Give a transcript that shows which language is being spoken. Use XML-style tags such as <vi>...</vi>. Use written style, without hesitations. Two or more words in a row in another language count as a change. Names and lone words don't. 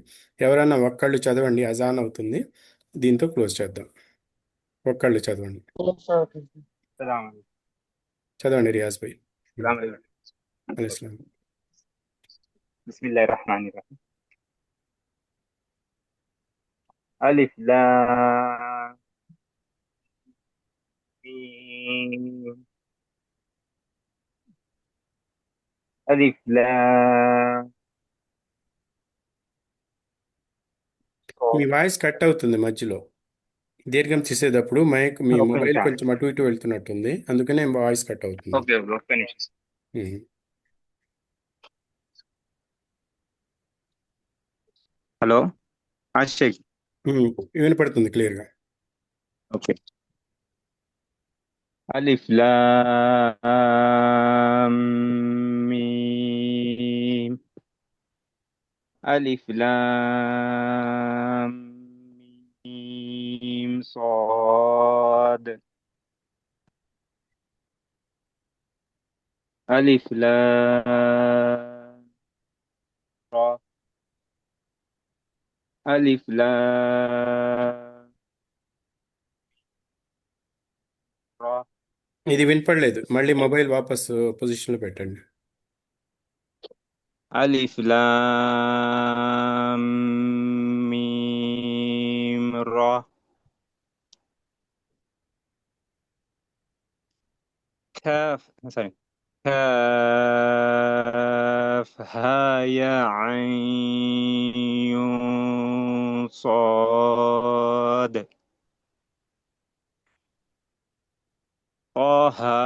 <te>ఎవరన్నా ఒక్కళ్ళు చదవండి, అజాన్ అవుతుంది. దీంతో క్లోజ్ చేద్దాం. ఒక్కళ్ళు చదవండి. చదవండి రియాజ్ భాయ్. అలైహిస్సలాం.</te> <ar>بسم الله الرحمن الرحيم. ألف لام ميم ألف لام</ar> <te>మీ వాయిస్ కట్ అవుతుంది మధ్యలో. దీర్ఘం తీసేటప్పుడు మీ ఒక్క మొబైల్ నిమిషం. కొంచెం అటు ఇటు వెళ్తున్నట్టుంది, అందుకనే వాయిస్ కట్ అవుతుంది. ఓకే ఓకే ఒక్క నిమిషం. ఉమ్. హలో షేక్. ఉమ్, వినపడుతుంది క్లియర్గా. ఓకే.</te> <ar>ألف لام ميم ألف لام ميم صاد ألف لام را ألف لام را</ar> <te>ఇది వినపడలేదు, మళ్ళీ మొబైల్ వాపస్ పొజిషన్లో పెట్టండి.</te> <ar>ألف لام ميم را كاف sorry كاف ها يا عين صاد طه</ar>